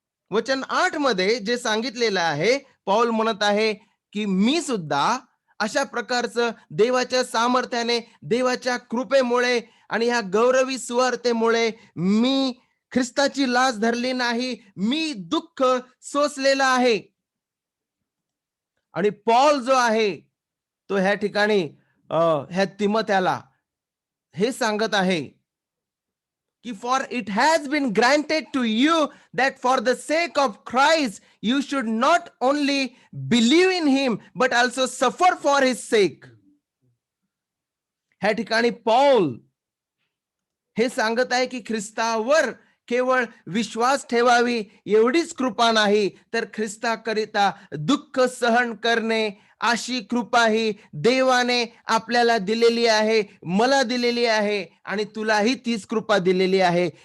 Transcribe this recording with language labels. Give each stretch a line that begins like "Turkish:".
Marathi: वचन 8 मध्ये जे सांगितलेलं आहे, पौल म्हणत आहे की मी सुद्धा अशा प्रकारचं देवाच्या सामर्थ्याने, देवाच्या कृपेमुळे आणि ह्या गौरवी सुवार्तेमुळे मी ख्रिस्ताची लाज धरली नाही. मी दुःख सोसलेलं आहे. आणि पॉल जो आहे तो ह्या ठिकाणी ह्या तिमोथ्याला हे सांगत आहे की
English: for it has been granted to you that for the sake of Christ you should not only believe in him but also suffer for his sake.
Marathi: ह्या ठिकाणी पौल हे सांगत आहे की ख्रिस्तावर केवळ विश्वास ठेवावी एवढीच कृपा नाही, तर ख्रिस्ताकरिता दुःख सहन करणे अशी कृपा ही देवाने आपल्याला दिलेली आहे, मला दिलेली आहे आणि तुलाही तीच कृपा दिलेली आहे.